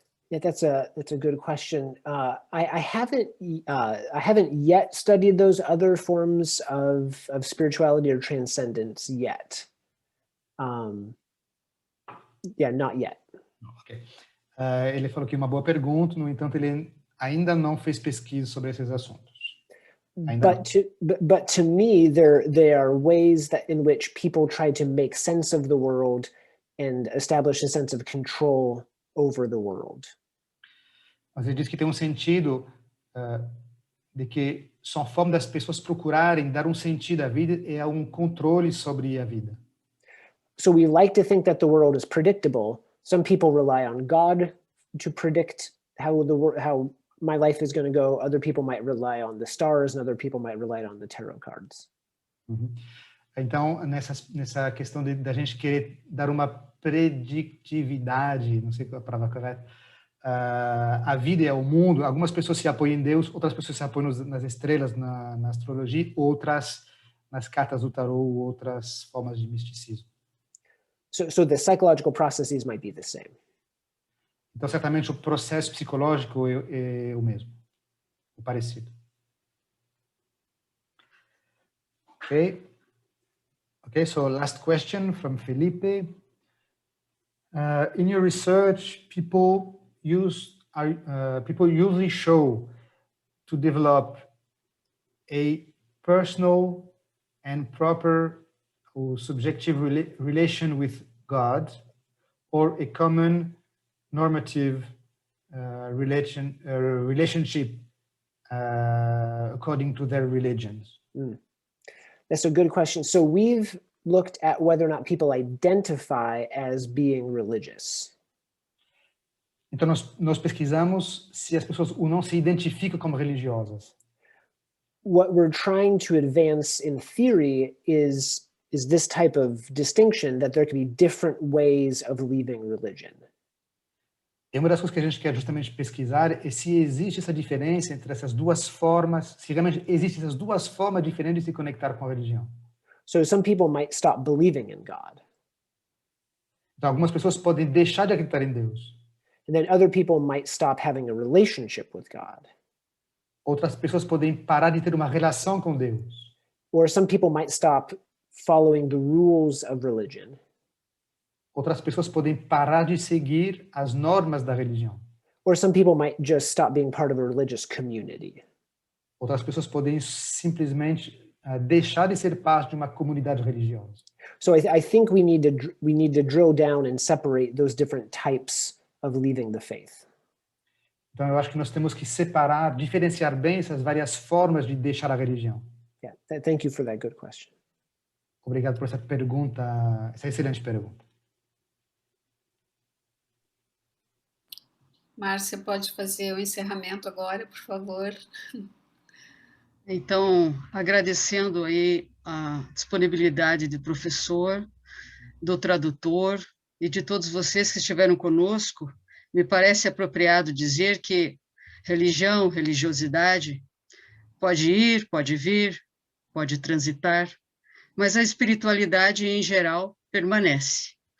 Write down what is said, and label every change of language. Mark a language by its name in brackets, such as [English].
[English] Yeah, that's a good question. I haven't yet studied those other forms of spirituality or transcendence yet. Yeah, not yet. Okay. [Portuguese] Ele falou que é uma boa pergunta, no entanto, ele ainda não fez pesquisa sobre esses assuntos. [English] But to me, there are ways that in which people try to make sense of the world and establish a sense of control over the world. [Portuguese] Mas ele diz que tem um sentido de que são formas das pessoas procurarem dar um sentido à vida e a um controle sobre a vida. [English] So we like to think that the world is predictable. Some people rely on God to predict how my life is going to go. Other people might rely on the stars, and other people might rely on the tarot cards. Uhum. [Portuguese] Então, nessa questão da gente querer dar uma predictividade, não sei qual é a palavra correta, a vida e ao mundo, algumas pessoas se apoiam em Deus, outras pessoas se apoiam nas estrelas, na astrologia, outras nas cartas do tarô, outras formas de misticismo. [English] So the psychological processes might be the same. [Portuguese] Então, certamente, o processo psicológico é o mesmo, o parecido. [English] Okay, so last question from Felipe. In your research, people usually show to develop a personal and proper or subjective relation with God, or a common normative relationship according to their religions? That's a good question. So we've looked at whether or not people identify as being religious. [Portuguese] Então, nós pesquisamos se as pessoas ou não se identificam como religiosas. [English] What we're trying to advance in theory is this type of distinction, that there can be different ways of leaving religion. [Portuguese] E uma das coisas que a gente quer justamente pesquisar é se existe essa diferença entre essas duas formas, se realmente existem essas duas formas diferentes de se conectar com a religião. [English] So some people might stop believing in God. [Portuguese] Então, algumas pessoas podem deixar de acreditar em Deus. [English] And then other people might stop having a relationship with God. [Portuguese] Outras pessoas podem parar de ter uma relação com Deus. [English] Or some people might stop following the rules of religion. [Portuguese] Outras pessoas podem parar de seguir as normas da religião. [English] Or some people might just stop being part of a religious community. [Portuguese] Outras pessoas podem simplesmente deixar de ser parte de uma comunidade religiosa. [English] So I think we need to drill down and separate those different types of leaving the faith. [Portuguese] Então, eu acho que nós temos que separar, diferenciar bem essas várias formas de deixar a religião. [English] Yeah, thank you for that good question. [Portuguese] Obrigado por essa pergunta, essa excelente pergunta. Márcia, pode fazer o encerramento agora, por favor. Então, agradecendo aí a disponibilidade do professor, do tradutor e de todos vocês que estiveram conosco, me parece apropriado dizer que religião, religiosidade, pode ir, pode vir, pode transitar, mas a espiritualidade em geral permanece.